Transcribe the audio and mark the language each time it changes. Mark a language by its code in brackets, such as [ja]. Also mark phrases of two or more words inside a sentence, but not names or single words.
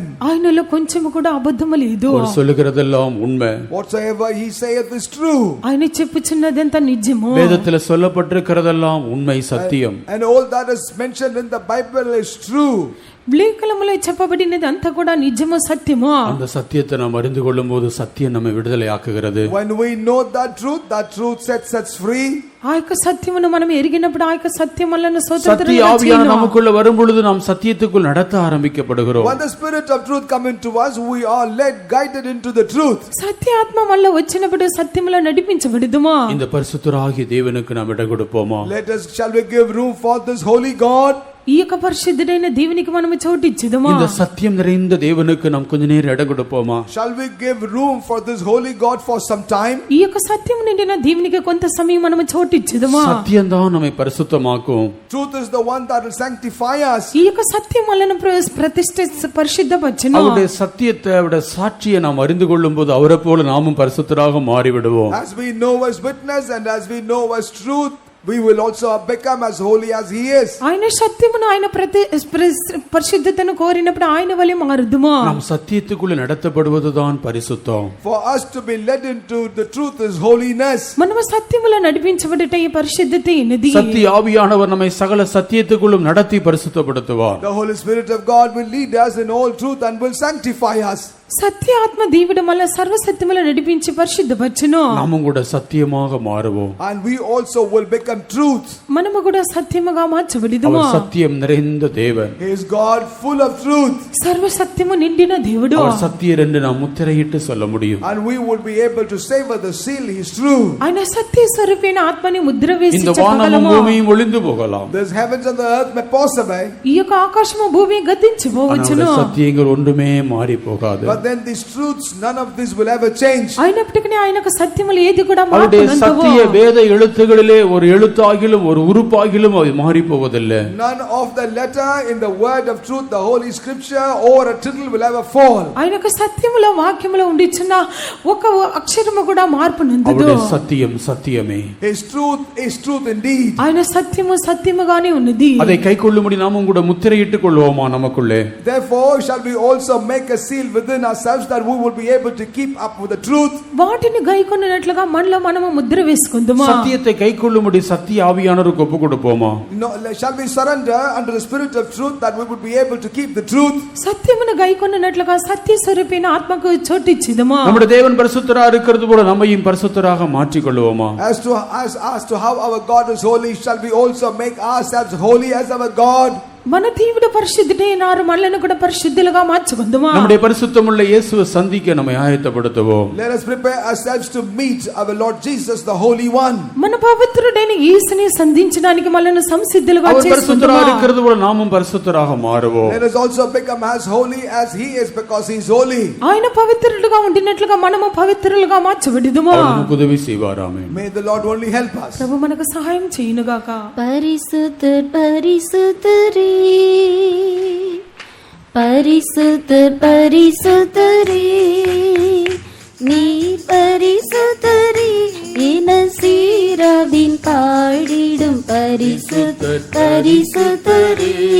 [te] ఆయనలో కొంచెము కూడా అబద్ధము లేదు. [ta] அவர் சொல்லுகிறதெல்லாம் உண்மை. [en] Whatsoever he saith is true. [te] ఆయన చెప్పుచున్నదంతా నిజము. [ta] வேதத்தில் சொல்லப்பட்டிருக்கிறதெல்லாம் உண்மை சத்தியம். [en] And all that is mentioned in the Bible is true. [te] లేఖనములో చెప్పబడినది అంతా కూడా నిజము సత్యము. [ta] அந்த சத்தியத்தை நாம் அறிந்து கொள்ளும்போது சத்தியம் நம்மை விடுதலை ஆக்குகிறது. [en] When we know that truth sets us free. [te] ఆ యొక్క సత్యమును మనం ఎరిగినప్పుడు ఆ యొక్క సత్యం వలన [ta] சத்திய [te] స్వతంత్రంగా [ta] ஆவியான [te] చేయను. [ta] நமக்குள்ள வரும் பொழுது நாம் சத்தியத்துக்குள் நடத்த ஆரம்பிக்கப்படுகிறோம். [en] When the spirit of truth come into us, we are led, guided into the truth. [te] సత్య ఆత్మ వల్ల వచ్చినప్పుడు సత్యములో నడిపించబడుదుమా? [ta] இந்த பரிசுத்தராகிய தேவனுக்கு நாம் இடம் கொடுப்போமா? [en] Shall we give room for this holy God? [te] ఈ యొక్క పరిశుద్ధుడైన దేవునికి మనము చోటిచ్చుదుమా? [ta] இந்த சத்தியம் நிறைந்த தேவனுக்கு நாம் கொஞ்ச நேரம் இடம் கொடுப்போமா? [en] Shall we give room for this holy God for some time? [te] ఈ యొక్క సత్యం నిండిన దేవునికి కొంత సమయం మనము చోటిచ్చుదుమా? [ta] சத்தியம் தான் நம்மை பரிசுத்தமாக்கும். [en] Truth is the one that will sanctify us. [te] ఈ యొక్క సత్యం వలన ప్రతిష్ఠ పరిశుద్ధపరచును. [ta] அவருடைய சத்தியத்தை அவருடைய சாட்சியை நாம் அறிந்து கொள்ளும்போது அவரை போல நாமும் பரிசுத்தராக மாறிவிடுவோம். [en] As we know as witness and as we know as truth, we will also become as holy as he is. [te] ఆయన సత్యమును ఆయన పరిశుద్ధతను కోరినప్పుడు ఆయన వలె మారుదుమా? [ta] நாம் சத்தியத்துக்குள்ள நடத்தப்படுவதுதான் பரிசுத்தம். [en] For us to be led into the truth is holiness. [te] మనము సత్యములో నడిపించబడుట ఈ పరిశుద్ధత ఎన్నది. [ta] சத்திய ஆவியானவர் நம்மை சகல சத்தியத்துக்குள்ளும் நடத்தி பரிசுத்தப்படுத்துவார். [en] The Holy Spirit of God will lead us in all truth and will sanctify us. [te] సత్య ఆత్మ దేవుడు మళ్ళా సర్వ సత్యములో నడిపించి పరిశుద్ధపరచును. [ta] நாமும் கூட சத்தியமாக மாறுவோம். [en] And we also will become truth. [te] మనము కూడా సత్యముగా మార్చబడిదుము. [ta] அவர் சத்தியம் நிறைந்த தேவன். [en] He is God full of truth. [te] సర్వ సత్యము నిండిన దేవుడు. [ta] அவர் சத்தியர் என்று நாம் முத்திரையிட்டு சொல்ல முடியும். [en] And we would be able to say with the seal he is true. [te] ఆయన సత్య స్వరూపైన ఆత్మని ముద్ర వేసి [ta] இந்த வானமும் [te] చెప్పగలము. [ta] பூமியும் ஒளிந்து போகலாம். [en] This heavens and the earth may pass away. [te] ఈ యొక్క ఆకాశము భూమి గతించిపోవచ్చును. [ta] ஆனால் சத்தியங்கள் ஒன்றுமே மாறி போகாது. [en] But then these truths, none of this will ever change. [te] అయినప్పటికీ ఆయనకు సత్యములు ఏది కూడా [ta] அவருடைய [te] మార్పునందువు. [ta] சத்திய வேத எழுத்துகளிலே ஒரு எழுத்தாகிலும் ஒரு உறுப்பாகிலும் அது மாறி போவதில்லை. [en] None of the letter in the word of truth, the holy scripture or a tittle will ever fall. [te] ఆయనకు సత్యములో వాక్యములో ఉండిచున్న ఒక అక్షరము కూడా మార్పునందుదు. [ta] அவருடைய சத்தியம் சத்தியமே. [en] His truth is truth indeed. [te] ఆయన సత్యము సత్యముగానే ఉన్నది. [ta] அதை கைக்கொள்ளும்படி நாமும் கூட முத்திரையிட்டுக் கொள்வோமா நமக்குள்ளே? [en] Therefore shall we also make a seal within ourselves that we will be able to keep up with the truth. [te] వాటిని గైకొన్నట్లుగా మనలో మనము ముద్ర వేసుకుందామా? [ta] சத்தியத்தை கைக்கொள்ளும்படி சத்திய ஆவியானவருக்கு ஒப்பு கொடுப்போமா? [en] No, shall we surrender under the spirit of truth that we would be able to keep the truth? [te] సత్యమును గైకొన్నట్లుగా సత్య స్వరూపైన ఆత్మకు చోటిచ్చిదమా? [ta] நம்முடைய தேவன் பரிசுத்தராக இருக்கிறது போல நம்மையும் பரிசுத்தராக மாற்றிக் கொள்வோமா? [en] As to how our God is holy, shall we also make ourselves holy as our God? [te] మన దేవుడు పరిశుద్ధుడైనారు, మనలను కూడా పరిశుద్ధులుగా మార్చుకుందామా? [ta] நம்முடைய பரிசுத்தமுள்ள இயேசுவை சந்திக்க நம்மை ஆயத்தப்படுத்துவோம். [en] Let us prepare ourselves to meet our Lord Jesus, the Holy One. [te] మన పవిత్రుడైన యేసుని సంధించడానికి మనల్ని సంసిద్ధులుగా [ta] அவர் பரிசுத்தராக [te] చేసుకుందామా? [ta] இருக்கிறது போல நாமும் பரிசுத்தராக மாறுவோம். [en] Let us also become as holy as He is, because He is holy. [te] ఆయన పవిత్రుడుగా ఉండినట్లుగా మనము పవిత్రులుగా మార్చబడిదుమా? [ta] அவர் நமக்கு உதவி செய்வார். ஆமென். [en] May the Lord only help us. [te] ప్రభు మనకు సహాయం చేయునుగాక. [ta] பரிசுத்தர் பரிசுத்தரே, பரிசுத்தர் பரிசுத்தரே, நீ பரிசுத்தரே என சீராவின் பாடிடும் பரிசுத்தர் பரிசுத்தரே,